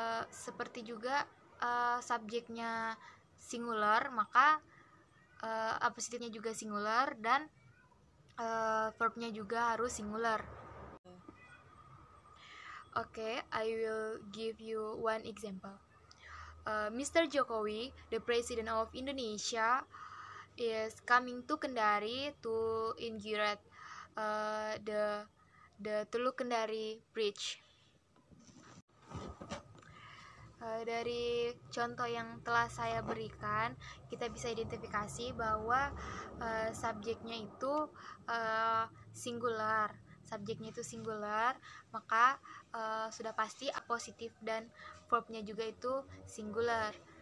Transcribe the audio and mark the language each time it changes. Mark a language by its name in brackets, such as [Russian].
[Indonesian] Seperti juga subjeknya singular, maka apositifnya juga singular dan verbnya juga harus singular. [English] Okay, I will give you one example. Mr. Jokowi, the President of Indonesia, is coming to Kendari to inaugurate the Teluk Kendari Bridge. [Indonesian] Dari contoh yang telah saya berikan, kita bisa identifikasi bahwa subjeknya itu singular. Subjeknya itu singular, maka sudah pasti apositif dan verbnya juga itu singular.